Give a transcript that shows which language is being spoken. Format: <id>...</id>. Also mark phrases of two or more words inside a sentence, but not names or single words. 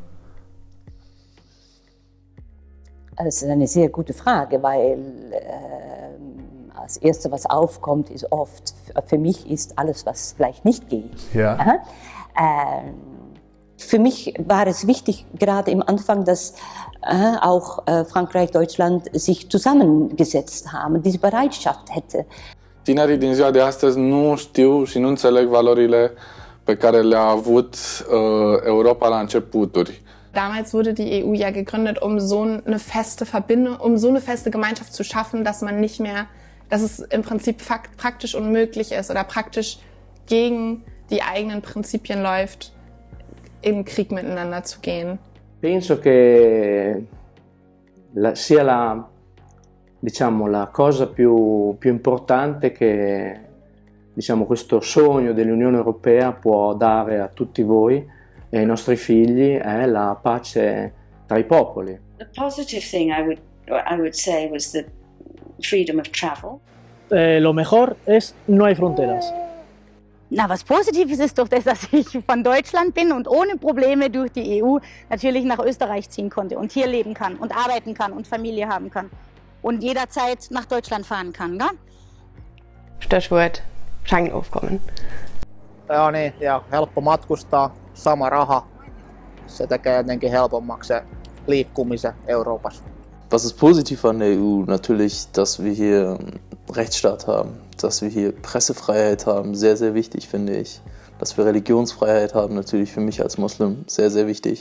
<de>Das ist eine sehr gute Frage, weil als Erste, was aufkommt, ist oft, für mich ist alles, was vielleicht nicht geht. Ja. Für mich war es wichtig, gerade im Anfang, dass auch Frankreich, Deutschland sich zusammengesetzt haben, diese Bereitschaft hätte.</de> <ro>Tinerii din ziua de astăzi nu știu și nu înțeleg valorile pe care le-a avut Europa la începuturi.</ro> <de>Damals wurde die EU ja gegründet, um so eine feste Verbindung, um so eine feste Gemeinschaft zu schaffen, dass man nicht mehr, dass es im Prinzip praktisch unmöglich ist oder praktisch gegen die eigenen Prinzipien läuft, im Krieg miteinander zu gehen.</de> <it>Penso che sia la cosa più importante che questo sogno dell'Unione Europea può dare a tutti voi e ai nostri figli è la pace tra i popoli.</it> <en>The positive thing I would say was the freedom of travel.</en> <es>Lo mejor es no hay fronteras.</es> <de>Na, was Positives ist doch das, dass ich von Deutschland bin und ohne Probleme durch die EU natürlich nach Österreich ziehen konnte und hier leben kann und arbeiten kann und Familie haben kann und jederzeit nach Deutschland fahren kann, gell? Stichwort Schengen-Aufkommen.</de> <fi>Joo niin, ja helppo matkustaa, sama raha. Se tekee jotenkin helpommaksi se liikkumisen Euroopassa.</fi> <de>Was ist positiv an der EU? Natürlich, dass wir hier Rechtsstaat haben, dass wir hier Pressefreiheit haben, sehr, sehr wichtig, finde ich. Dass wir Religionsfreiheit haben, natürlich für mich als Muslim sehr, sehr wichtig.</de>